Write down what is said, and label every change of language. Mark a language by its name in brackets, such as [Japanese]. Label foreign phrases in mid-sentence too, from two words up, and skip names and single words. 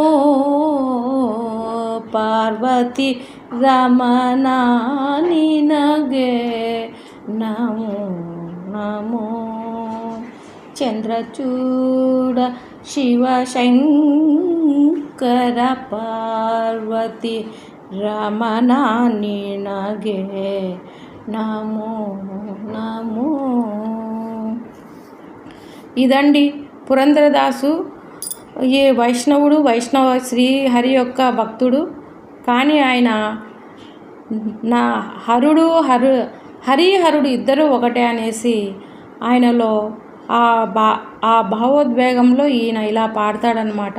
[Kannada] ಪಾರ್ವತಿ ರಮಣ ನಿನಗೆ ನಮೋ ನಮೋ. ಚಂದ್ರಚೂಡ ಶಿವ ಶಂಕರ ಪಾರ್ವತಿ ರಮಣ ನಿನಗೆ నమో నమో. [Telugu] ఇదండి పురంధరదాసు ఈ వైష్ణవుడు, వైష్ణవ శ్రీహరి యొక్క భక్తుడు. కానీ ఆయన నా హరిహరుడు ఇద్దరు ఒకటే అనేసి ఆయనలో ఆ భావోద్వేగంలో ఈయన ఇలా పాడతాడనమాట.